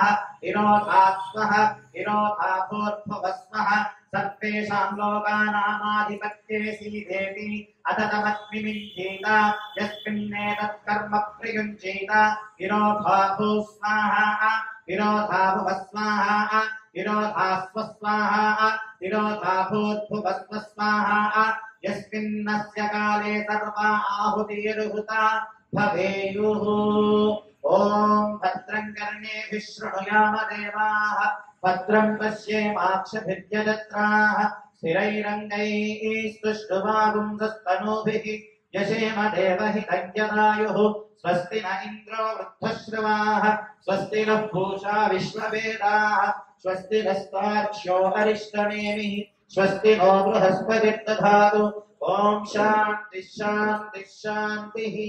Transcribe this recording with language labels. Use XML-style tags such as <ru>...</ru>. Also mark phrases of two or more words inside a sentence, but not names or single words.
<sa>तिरोधास्वः तिरोधाभूर्भुवस्वः सर्वेषां लोकानामाधिपत्ये सीदेति अथ तमग्निमिञ्जीत यस्मिन्नेतत्कर्म प्रयुञ्जीत तिरोधाभूः स्वाहा तिरोधाभुवः स्वाहा तिरोधास्व स्वाहा तिरोधाभूर्भुवस्व स्वाहा यस्मिन्नस्य काले सर्वा आहुतिर्हुता भवेयुः ఓం భద్రం కర్ణేభిః శృణుయామ దేవాః భద్రం పశ్యేమాక్షభిర్యజత్రాః స్థిరైరంగైః స్తుష్టువాగుంసస్తనూభిः యశేమ దేవహితం యదాయుః స్వస్తి న ఇంద్రో వృద్ధశ్రవాः స్వస్తి నః పూషా విశ్వవేదాः స్వస్తి నస్తార్క్ష్యో అరిష్టనేమిః స్వస్తి నో బృహస్పతిర్దధాతు ఓం శాంతి శాంతి శాంతి.</sa>